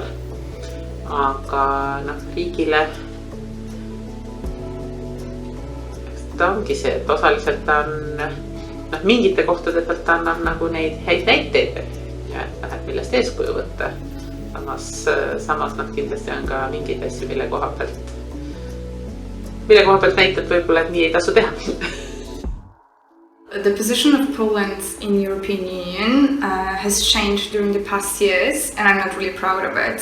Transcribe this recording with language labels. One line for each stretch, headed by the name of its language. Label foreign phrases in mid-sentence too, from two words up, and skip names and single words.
Estonian: Aga riigile ta ongi see, et osaliselt ta on mingite kohtade pealt ta annab nagu neid häid näiteid ja et millest eeskuju võtta. Samas kindlasti on ka mingeid asju, mille koha pealt näitab võib-olla, et nii ei tasu teha.
English: The position of Poland in the European Union has changed during the past years, and I'm not really proud of it.